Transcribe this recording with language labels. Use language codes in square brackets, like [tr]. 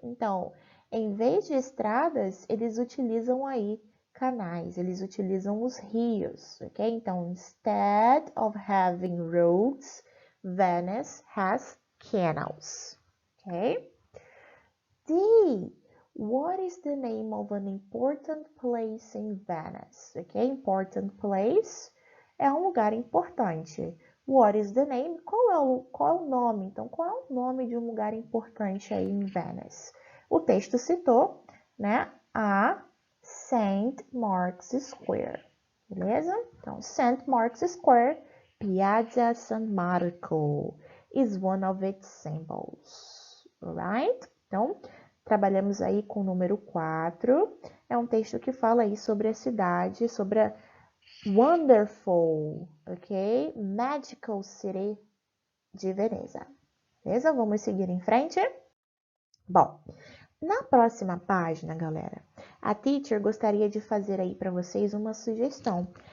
[pt] Então, em vez de estradas, eles utilizam aí canais, eles utilizam os rios, ok? [en] Então, instead of having roads, Venice has canals, ok? D. What is the name of an important place in Venice? Ok? Important place [pt] é um lugar importante. [en] What is the name? [pt] Qual é o nome? Então, qual é o nome de um lugar importante aí em Venice? O texto citou, né, a St. Mark's Square. Beleza? Então, St. [en] Mark's Square, Piazza San Marco, is one of its symbols. Alright? [pt] Então, trabalhamos aí com o número 4. É um texto que fala aí sobre a cidade, sobre a wonderful, ok? Magical City de Veneza. Beleza? Vamos seguir em frente? Bom, na próxima página, galera, a teacher gostaria de fazer aí para vocês uma sugestão.